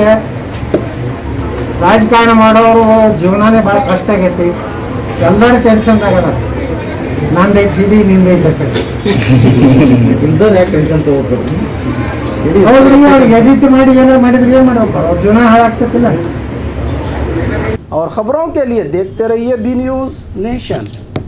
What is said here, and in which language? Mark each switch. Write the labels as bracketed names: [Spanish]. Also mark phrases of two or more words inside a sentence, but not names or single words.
[Kannada] ರಾಜಕಾರಣ ಮಾಡೋರು ಜೀವನನೇ ಭಾಳ ಕಷ್ಟ ಆಗೈತಿ. ಎಲ್ಲರೂ ಟೆನ್ಷನ್ದಾಗದ. ನಂದೈತೆ ಸಿಡಿ ನಿಂದೈತೆ. ಇಲ್ದವ್ರು ಯಾಕೆ ಟೆನ್ಷನ್ ತಗೋಬೇಕು? ಹೌದ್ರಿ, ಅವ್ರಿಗೆ ಎಡಿಟ್ ಮಾಡಿ ಏನಾರು ಮಾಡಿದ್ರೆ ಏನು ಮಾಡ್ಬೇಕು? ಅವ್ರ ಜೀವನ ಹಾಳಾಗ್ತೈತಿಲ್ಲ. [Hindi] और ख़बरों के लिए देखते रहिए बी न्यूज़ नेशन।